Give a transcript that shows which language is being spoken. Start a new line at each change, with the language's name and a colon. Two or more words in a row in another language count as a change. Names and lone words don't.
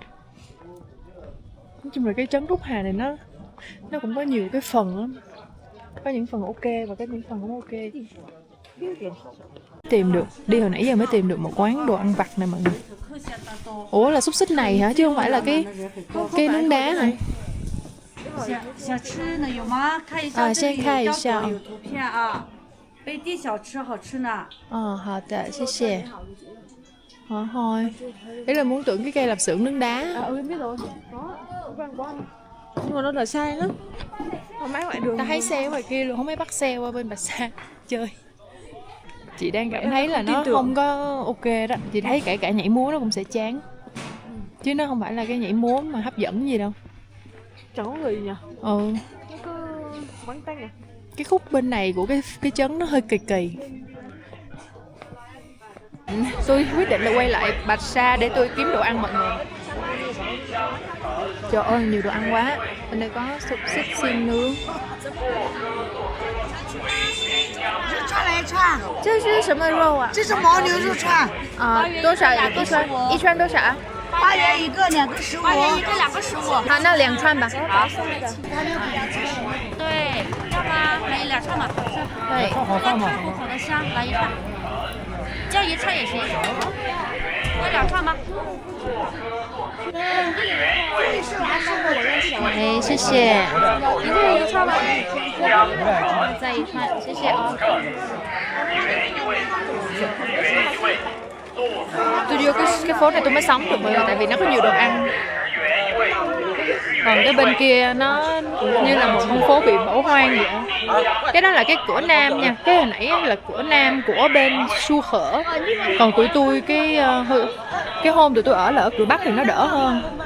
Vietnamese: Nói chung là cái trấn Rút Hà này nó cũng có nhiều cái phần lắm. Có những phần ok và có những phần không ok. Tìm được, đi hồi nãy giờ mới tìm được một quán đồ ăn vặt nè mọi người. Ủa là xúc xích này hả? Chứ không phải là cái nướng đá hả?
Chinese: 想吃呢有吗？看一下，这里有腰果有图片啊。北地小吃好吃呢。好的，谢谢.
Vietnamese: Hỏi thôi. Đấy là muốn tưởng cái cây lạp xưởng nướng đá. Em biết rồi. Có. Nhưng mà nó là sai lắm. Mấy ngoại đường. Ta thấy xe ở ngoài kia luôn, không mấy bắt xe qua bên Bạch Sa chơi. Chị đang cảm thấy là nó không có ok đó. Chị thấy kể cả nhảy múa nó cũng sẽ chán. Chứ nó không phải là cái nhảy múa mà hấp dẫn gì đâu. Chẳng có người gì nhỉ? Nó có bắn tay à? Cái khúc bên này của cái trấn nó hơi kỳ kỳ. Tôi quyết định là quay lại Bạch Sa để tôi kiếm đồ ăn mọi người. Trời ơi nhiều đồ ăn quá. Bên đây có xúc xích xiên nướng.
Chinese: 串来串，这是什么肉啊？这是牦牛肉串，多少一串？一串多少 8元一个，2个15。8元一个，2个15。好，那2串吧。好。对，要吗？来2串吧。对。好放吗？好的香，来1串。这样1串也行。要2串吗？是我安排的，我认识。哎，谢谢。一个人一个串吗？再一串，谢谢啊。
Vietnamese: Tôi vô cái phố này tôi mới sống được mọi người, tại vì nó có nhiều đồ ăn. Còn cái bên kia nó như là một con phố bị bỏ hoang vậy. Cái đó là cái cửa nam nha. Cái hồi nãy là cửa nam của bên Su Khở. Còn tụi tôi cái hôm tụi tôi ở là ở cửa bắc thì nó đỡ hơn.